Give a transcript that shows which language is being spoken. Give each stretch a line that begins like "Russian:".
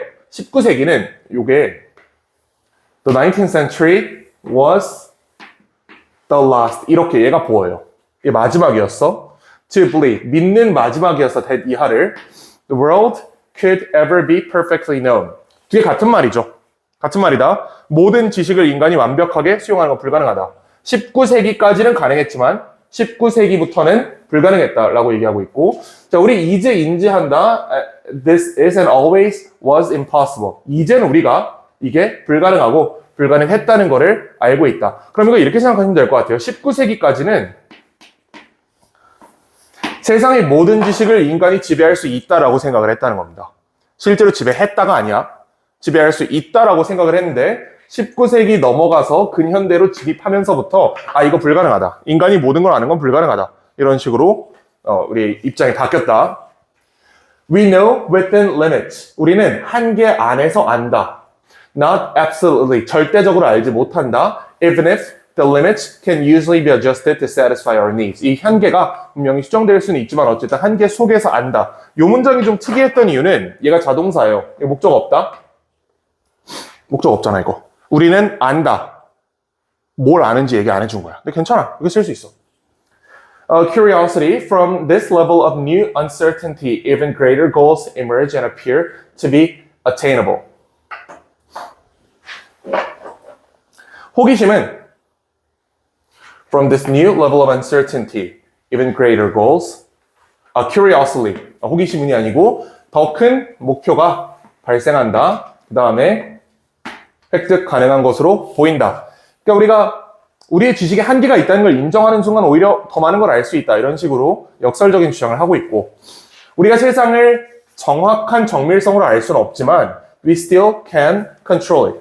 Korean: 19세기는 요게
English: the 19th century was the last.
Korean: 이렇게 얘가 보여요. 이게 마지막이었어.
English: To believe.
Korean: 믿는 마지막이었어. that 이하를.
English: The world could ever be perfectly known.
Korean: 두 개 같은 말이죠. 같은 말이다. 모든 지식을 인간이 완벽하게 수용하는 건 불가능하다. 19세기까지는 가능했지만 19세기부터는 불가능했다라고 얘기하고 있고, 자, 우리 이제 인지한다.
English: This is and always was impossible.
Korean: 이제는 우리가 이게 불가능하고 불가능했다는 거를 알고 있다. 그럼 이거 이렇게 생각하시면 될 것 같아요. 19세기까지는 세상의 모든 지식을 인간이 지배할 수 있다라고 생각을 했다는 겁니다. 실제로 지배했다가 아니야. 지배할 수 있다라고 생각을 했는데 19세기 넘어가서 근현대로 진입하면서부터 이거 불가능하다. 인간이 모든 걸 아는 건 불가능하다. 이런 식으로 우리 입장이 바뀌었다.
English: We know within limits.
Korean: 우리는 한계 안에서 안다.
English: Not absolutely.
Korean: 절대적으로 알지 못한다.
English: Even if the limits can usually be adjusted to satisfy our needs.
Korean: 이 한계가 분명히 수정될 수는 있지만 어쨌든 한계 속에서 안다. 이 문장이 좀 특이했던 이유는 얘가 자동사예요. 이거 목적 없다? 목적 없잖아 이거. 우리는 안다. 뭘 아는지 얘기 안 해준 거야. 근데 괜찮아. 이거 쓸 수 있어.
English: Curiosity from this level of new uncertainty, even greater goals emerge and appear to be attainable.
Korean: 호기심은
English: from this new level of uncertainty, even greater goals, curiosity,
Korean: 호기심이 아니고 더 큰 목표가 발생한다. 그 다음에 획득 가능한 것으로 보인다. 그러니까 우리가 우리의 지식에 한계가 있다는 걸 인정하는 순간 오히려 더 많은 걸 알 수 있다. 이런 식으로 역설적인 주장을 하고 있고 우리가 세상을 정확한 정밀성으로 알 수는 없지만
English: we still can control it.